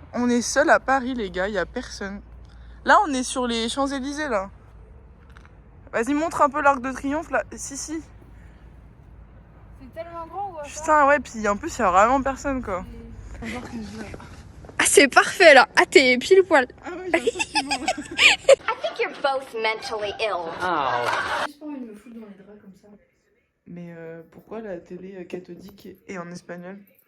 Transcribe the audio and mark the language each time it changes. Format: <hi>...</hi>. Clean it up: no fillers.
<fr>On est seul à Paris les gars, il n'y a personne. Là on est sur les Champs-Élysées là. Vas-y montre un peu l'Arc de Triomphe là, si. C'est tellement grand ou Putain ouais, puis en plus il n'y a vraiment personne quoi. Ah c'est parfait là. Ah t'es pile poil. Ah ouais, j'ai un truc qui vaut.</fr> <en>I think you're both mentally ill.</en> <fr>Mais pourquoi la télé cathodique est en espagnol?</fr>